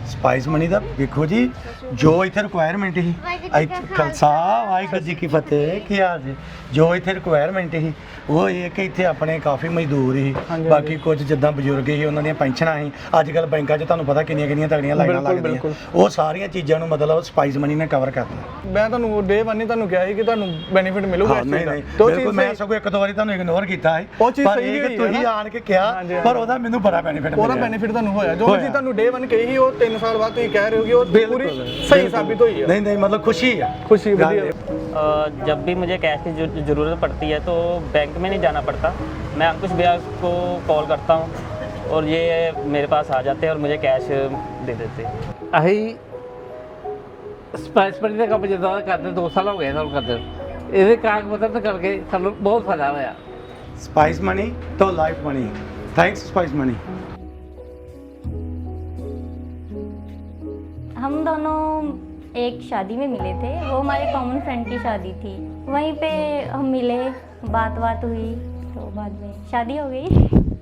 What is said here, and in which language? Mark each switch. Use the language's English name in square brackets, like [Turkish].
[Punjabi] Spice money ਦਾ ਵੇਖੋ ਜੀ ਜੋ ਇੱਥੇ ਰਿਕੁਆਇਰਮੈਂਟ ਸੀ ਖਾਲਸਾ ਵਾਹਿਗੁਰੂ ਜੀ ਕੀ ਫਤਿਹ ਕੀ ਹਾਲ ਜੀ ਜੋ ਇੱਥੇ ਰਿਕੁਆਇਰਮੈਂਟ ਸੀ ਉਹ ਇਹ ਕਿ ਇੱਥੇ ਆਪਣੇ ਕਾਫੀ ਮਜ਼ਦੂਰ ਸੀ ਬਾਕੀ ਕੁਝ ਜਿੱਦਾਂ ਬਜ਼ੁਰਗ ਸੀ ਉਹਨਾਂ ਦੀਆਂ ਪੈਨਸ਼ਨਾਂ ਸੀ ਅੱਜ ਕੱਲ ਬੈਂਕਾਂ 'ਚ ਤੁਹਾਨੂੰ ਪਤਾ ਕਿੰਨੀਆਂ ਤਗੜੀਆਂ ਲਾਈਨਾਂ ਲੱਗਦੀਆਂ ਉਹ ਸਾਰੀਆਂ ਚੀਜ਼ਾਂ ਨੂੰ ਮਤਲਬ ਸਪਾਈਸ ਮਨੀ ਨੇ ਕਵਰ ਕਰਤਾ ਮੈਂ ਤੁਹਾਨੂੰ ਡੇ 1 ਤੁਹਾਨੂੰ ਕਿਹਾ ਸੀ ਕਿ ਤੁਹਾਨੂੰ ਬੈਨੀਫਿਟ ਮਿਲੂਗਾ ਨਹੀਂ ਬਿਲਕੁਲ ਮੈਂ ਸਗੋਂ ਇੱਕ ਦੋ ਵਾਰੀ ਤੁਹਾਨੂੰ ਇਗਨੋਰ ਕੀਤਾ ਹੈ ਉਹ ਚੀਜ਼ ਪਰ ਸਹੀ ਇਹ ਹੋਈ ਕਿ ਤੁਸੀਂ ਆਣ ਕੇ ਕਿਹਾ ਪਰ ਉਹਦਾ ਮੈਨੂੰ ਬੜਾ ਬੈਨੀਫਿਟ ਮਿਲਿਆ ਉਹਦਾ ਬੈਨੀਫਿਟ ਤੁਹਾਨੂੰ ਹੋਇਆ ਜੋ ਅਸੀਂ ਤੁਹਾਨੂੰ ਡੇ 1 ਕਹੀ ਸੀ ਉਹ 3 ਸਾਲ ਬਾਅਦ ਤੁਸੀਂ ਕਹਿ ਰਹੇ ਹੋ ਕਿ ਉਹ ਪੂਰੀ [Hindi] सही साबित हुई है। नहीं मतलब खुशी है खुशी जब भी मुझे कैश की ज़रूरत पड़ती है तो बैंक में नहीं जाना पड़ता मैं अंकुश भैया को कॉल करता हूँ और ये मेरे पास आ जाते हैं और मुझे कैश दे देते हैं। [Punjabi] ਅਸੀਂ ਸਪਾਈਸ ਮਨੀ ਦਾ ਕੰਮ ਜਿੱਦਾਂ ਦਾ ਕਰਦੇ 2 ਸਾਲ ਹੋ ਗਏ ਸਾਨੂੰ ਕਰਦੇ ਇਹਦੇ ਕਾਗਜ਼ ਪੱਤਰ ਕਰਕੇ ਸਾਨੂੰ ਬਹੁਤ ਫਾਇਦਾ ਹੋਇਆ [English] spice money तो life money thanks spice money [Hindi] हम दोनों एक शादी में मिले थे वो हमारे कॉमन फ्रेंड की शादी थी वहीं पे हम मिले बात हुई तो बाद में शादी हो गई।